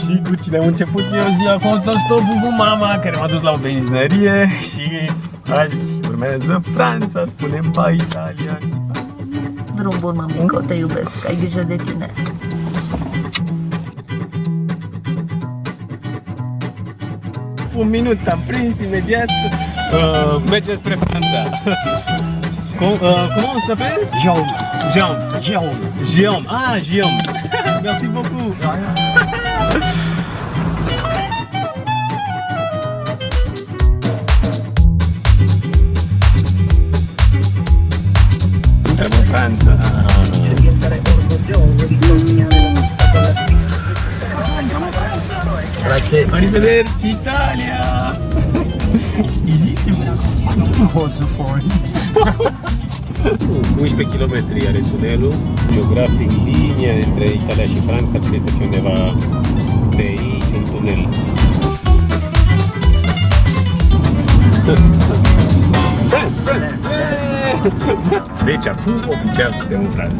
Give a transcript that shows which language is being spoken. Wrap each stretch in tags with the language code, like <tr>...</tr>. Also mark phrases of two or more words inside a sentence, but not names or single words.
<ro>cu cine am început eu ziua cu autostopul cu mama, care m-a dus la o benzinărie și azi urmează Franța, spunem pa Italia și pa. Drum bun, mămică, te iubesc, ai grijă de tine. Un minut, am prins imediat, mergem spre Franța.</ro> <fr>Comment ça s'appelle? Jaume. Jean. Jaume. Jean. Ah, Jean. Merci beaucoup.</fr> <ro>Intrăm în Franța.</ro> <it>Grazie. Arrivederci, Italia!</it> <en>Easy. Also for</en> <ro>11 km are tunelul, geografic linia între Italia și Franța trebuie să fie undeva pe aici, în tunel.</ro> <fr>France!</fr> <ro>Deci acum oficial suntem în Franța.</ro>